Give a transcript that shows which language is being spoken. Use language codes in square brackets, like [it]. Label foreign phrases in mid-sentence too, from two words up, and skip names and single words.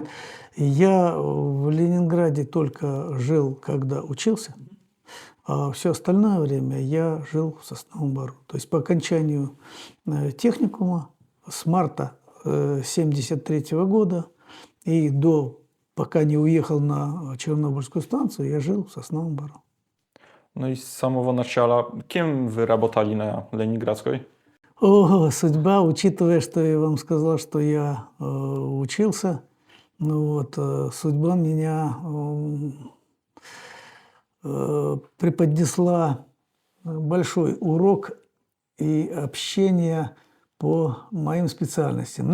[ru] Я в Ленинграде только жил, когда учился, а все остальное время я жил в Сосновом Бору. То есть по окончанию техникума с марта 1973 года и до, пока не уехал на Чернобыльскую станцию, я жил в Сосновом Бору. [pl] No i z samego [ru] начала, кем вы работали на Ленинградской? О, судьба, учитывая, что я вам сказал, что я учился, ну вот, судьба меня преподнесла большой урок и общение по моим специальностям.